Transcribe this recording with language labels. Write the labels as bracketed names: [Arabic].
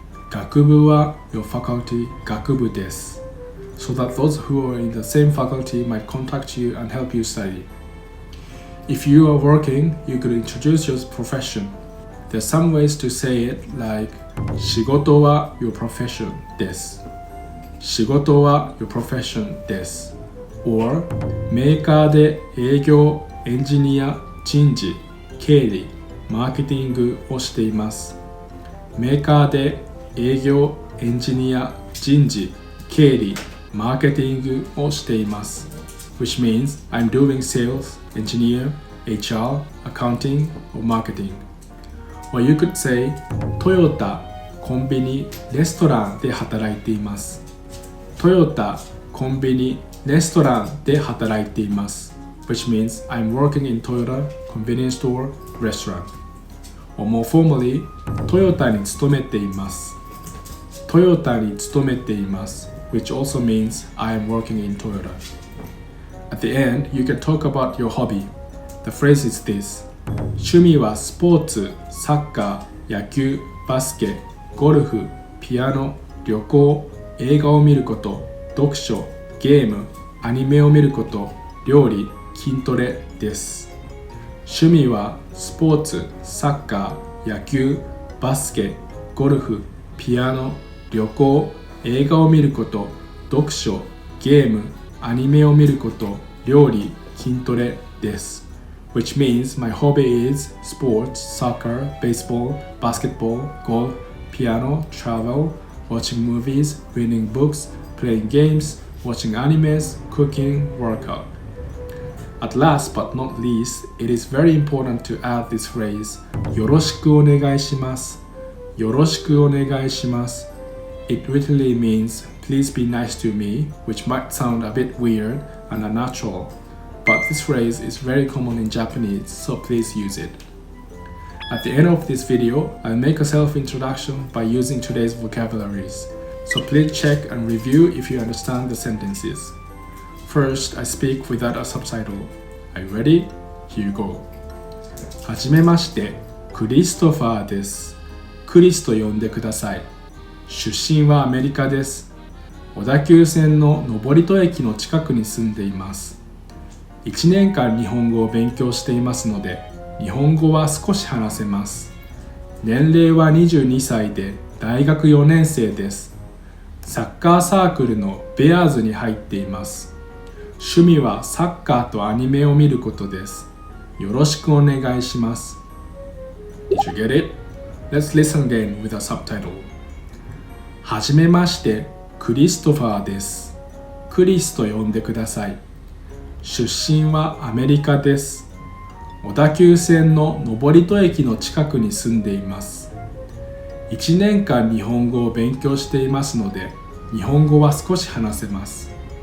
[Japanese] 学部は [English] your faculty [Japanese] 学部です [English] so that those who are in the same faculty might contact you and help you study. If you are working, you could introduce your profession. There are some ways to say it like [Japanese] 仕事は [English] your profession [Japanese] です。仕事は [English] your profession [Japanese] です。or メーカーで営業、エンジニア、人事、経理、マーケティングをしています。メーカーで営業、エンジニア、人事、経理、マーケティングをしています。 [English] which means I'm doing sales, engineer, HR, accounting, or marketing. Or you could say [Japanese] トヨタ、コンビニ、レストランで働いています。トヨタ、コンビニ、レストランで働いています。 [English] which means I'm working in Toyota, convenience store, restaurant. Or more formally, [Japanese] トヨタに勤めています。トヨタに勤めています [English] which also means I am working in Toyota. At the end, you can talk about your hobby. The phrase is this. [Japanese] 趣味はスポーツ、サッカー、野球、バスケ、ゴルフ、ピアノ、旅行、映画を見ること、読書、ゲーム、アニメを見ること、料理、筋トレです。趣味はスポーツ、サッカー、野球、バスケ、ゴルフ、ピアノ、旅行、映画を見ること、読書、ゲーム、アニメを見ること、料理、筋トレです。 [English] Which means my hobby is sports, soccer, baseball, basketball, golf, piano, travel, watching movies, reading books, playing games, watching animes, cooking, workout. At last but not least, it is very important to add this phrase [Japanese] よろしくお願いします。よろしくお願いします。 [English] It literally means please be nice to me, which might sound a bit weird and unnatural, but this phrase is very common in Japanese, so please use it. At the end of this video, I'll make a self-introduction by using today's vocabularies. so please check and review if you understand the sentences. First, I speak without a subtitle. Are you ready? Here you go. [Japanese] はじめまして、クリストファーです。クリスと呼んでください。出身はアメリカです。小田急線の登戸駅の近くに住んでいます。 1年間日本語を勉強していますので、日本語は少し話せます。年齢は22歳で大学4年生です。サッカーサークルのベアーズに入っています。趣味はサッカーとアニメを見ることです。よろしくお願いします。 [English] Did you get it? Let's listen again with a subtitle. [Japanese] はじめまして、クリストファーです。クリスと呼んでください。出身はアメリカです。小田急線の登戸駅の近くに住んでいます。 1年間日本語を勉強していますので、日本語は少し話せます。